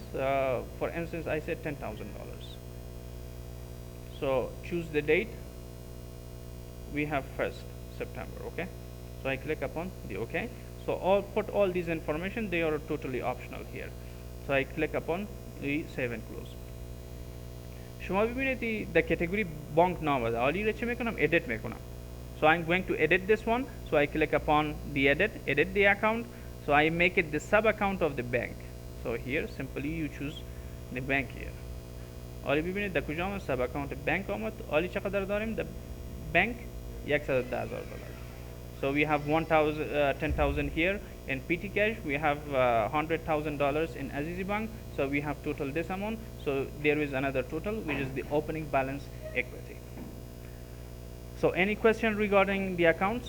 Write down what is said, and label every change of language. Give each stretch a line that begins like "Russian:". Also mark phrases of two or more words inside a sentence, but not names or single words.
English: For instance, I said $10,000. So choose the date. We have 1st September. Okay, so I click upon the OK. So put all these information, they are totally optional here. So I click upon the save and close.
Persian: شما ببینید
English: the category bank
Persian: نام است. حالی را چه میکنم؟ edit میکنم.
English: So I'm going to edit this one. So I click upon the edit the account. So I make it the sub account of the bank. So here simply you choose the bank here.
Persian: حالی ببینید در کجا آمد؟
English: sub account bank
Persian: آمد. حالی چقدر داریم؟
English: the bank
Persian: $110,000.
English: So we have 10,000 here in PT cash. We have $100,000 in Azizi Bank. So we have total this amount. So there is another total, which is the opening balance equity. So any question regarding the accounts?